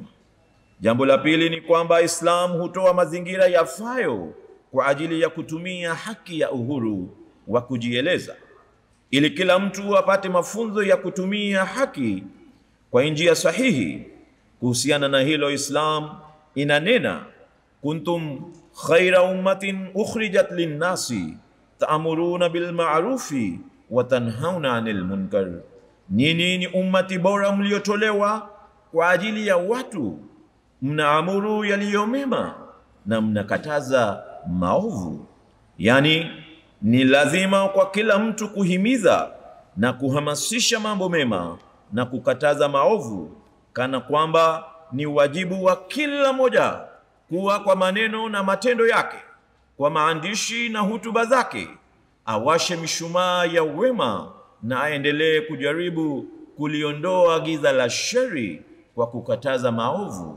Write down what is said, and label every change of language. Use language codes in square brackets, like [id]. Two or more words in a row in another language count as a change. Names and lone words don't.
[sw] Jambo la pili ni kwamba Islam hutoa mazingira yafayo kwa ajili ya kutumia haki ya uhuru wa kujieleza, ili kila mtu apate mafunzo ya kutumia haki kwa njia sahihi. Kuhusiana na hilo, Islam inanena, [ar] كنتم خير أمة أخرجت للناس تأمرون بالمعروف وتنهون عن المنكر, [sw] nyinyi ni ummati bora mliotolewa kwa ajili ya watu, mnaamuru yaliyo mema na mnakataza maovu. Yani ni lazima kwa kila mtu kuhimiza na kuhamasisha mambo mema na kukataza maovu, kana kwamba ni wajibu wa kila moja kuwa kwa maneno na matendo yake, kwa maandishi na hutuba zake, awashe mishumaa ya wema na aendelee kujaribu kuliondoa giza la shari kwa kukataza maovu.